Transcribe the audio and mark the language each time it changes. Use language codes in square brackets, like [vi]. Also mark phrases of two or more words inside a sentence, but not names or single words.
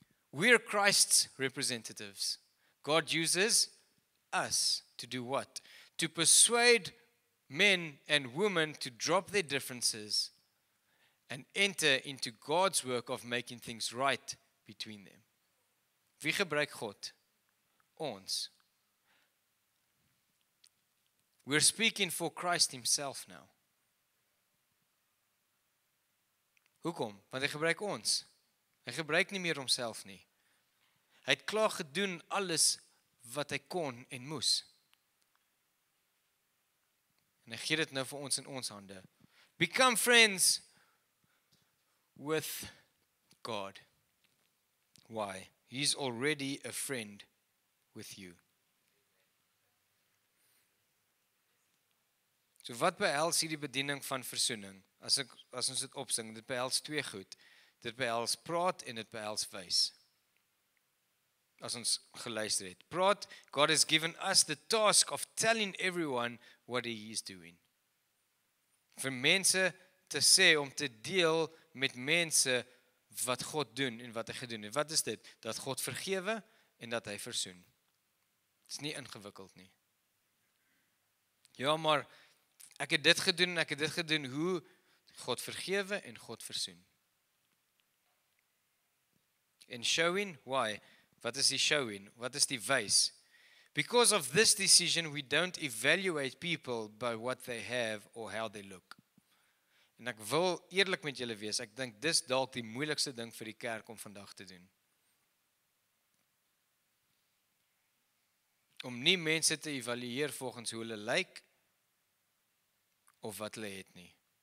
[en] We're Christ's representatives. God uses us to do what? To persuade men and women to drop their differences and enter into God's work of making things right between them. [af] Wie gebruik God? Ons. [en] We're speaking for Christ himself now. [af] Hoekom? Want hy gebruik ons. Hy gebruik nie meer homself nie. Hy het klaar gedoen alles wat hy kon en moes. En hy gee dit nou vir ons in ons hande. [en] Become friends with God. Why? He's already a friend with you. [af] So wat behels hierdie bediening van versoening? As ons dit opsing, dit behels twee goed. Dit behels praat en dit behels wys. As ons geluister het. [en] Praat, God has given us the task of telling everyone what he is doing. [af] Vir mense te sê, om te deel met mense wat God doen en wat hy gedoen het. Wat is dit? Dat God vergewe en dat hy versoen. Dit is nie ingewikkeld nie. Ja, maar ek het dit gedoen en ek het dit gedoen. Hoe? God vergewe en God versoen. [en] En showing, why? [af] Wat is die showing? Wat is die wys? [en] Because of this decision, we don't evaluate people by what they have or how they look. [af] En ek wil eerlik met julle wees, ek dink dis dalk die moeilikste ding vir die kerk om vandag te doen. Om nie mense te evalueer volgens hoe hulle lyk of wat hulle het nie.